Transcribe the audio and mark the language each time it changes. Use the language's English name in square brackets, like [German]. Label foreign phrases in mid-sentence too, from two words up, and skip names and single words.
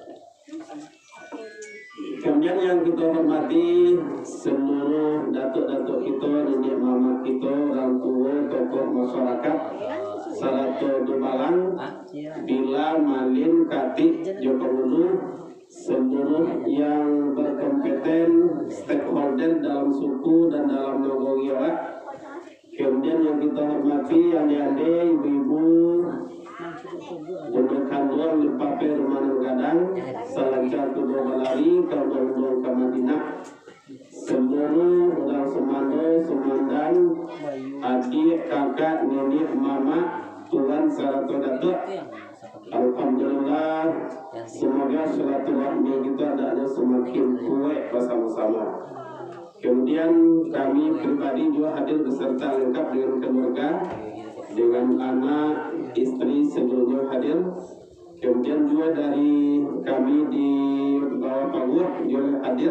[Indonesian] Kemudian yang kita hormati seluruh datuk-datuk kita, nenek mama kita, orang tua, tokoh masyarakat, Salato Dumalang, Bila, Malin, Katik, Joko Hulu, seluruh yang berkompeten, stakeholder dalam suku dan dalam Nogong Giwak. Kemudian yang kita hormati adik-adik, ibu-ibu, Jenduk Kanduang, Lipape, Rumah Gadang, Salancar Tubuh Balari, Kaudong-Dong Kamadinah, seluruh orang Semando, Semandan, adik, kakak, nenek, mama, Tuhan, Salato Datuk. Alhamdulillah, semoga silaturahmi kita adanya semakin kuat bersama-sama. Kemudian kami pribadi juga hadir beserta lengkap dengan keluarga, dengan anak, istri seluruhnya hadir. Kemudian juga dari kami di bawah pagar juga hadir.